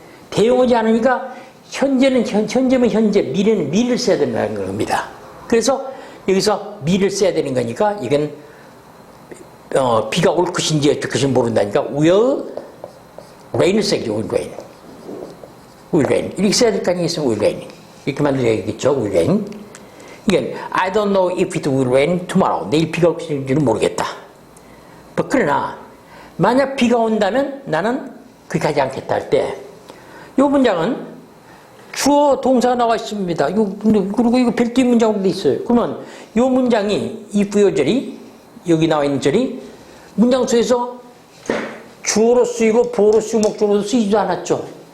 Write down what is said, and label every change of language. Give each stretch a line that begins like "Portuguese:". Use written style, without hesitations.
Korean: 대용하지 않으니까, 현재면 현재, 미래는 미를 써야 된다는 겁니다. 그래서 여기서 미를 써야 되는 거니까 이건 비가 올 것인지 어쩔 것인지 모른다니까 will rain을 써야죠. will rain 이렇게 써야 될 거 아니겠어요? will rain 이렇게 만들어야겠죠.
English: will rain 이건 I don't know if it will rain tomorrow
Korean: 내일 비가 올 것인지는 모르겠다. 그러나 만약 비가 온다면 나는 그렇게 하지 않겠다 할 때 이 문장은 주어 동사가 나와 있습니다. 그리고 이거 별도의 문장으로 돼 있어요. 그러면 이 문장이, 이 부여절이, 여기 나와 있는 절이 문장 속에서 주어로 쓰이고 보어로 쓰이고 목적으로 쓰이지도 않았죠.